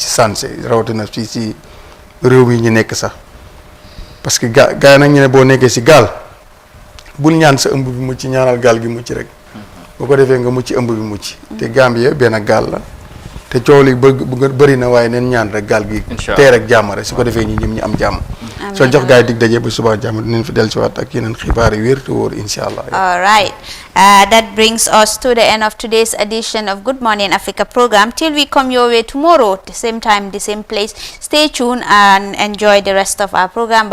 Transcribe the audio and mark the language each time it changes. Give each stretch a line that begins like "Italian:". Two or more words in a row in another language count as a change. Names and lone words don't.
Wolof: sànse rawatina fii si réew mi ñu nekk sax
French: parce que
Wolof: gaa yi nag ñu ne boo nekkee si gaal bul ñaan sa ëmb bi mucc ñaanal gaal gi mucc rek boo ko defee nga mucc ëmb bi mucc te Gambie benn gaal la te coow li bëri na waaye neen ñaan rek gaal gi tee rek jàmm rek su ko defee ñi ñëm ñu am jàmm soo jox gaay dig daje bu subaa jàmm dinañ fi dellusiwaat ak yeneen xibaar yu wér te wóor
Arabic: إن شاء الله.
English: All right. That brings us to the end of today's edition of Good Morning Africa program. Till we come your way tomorrow, the same time, the same place. Stay tuned and enjoy the rest of our program.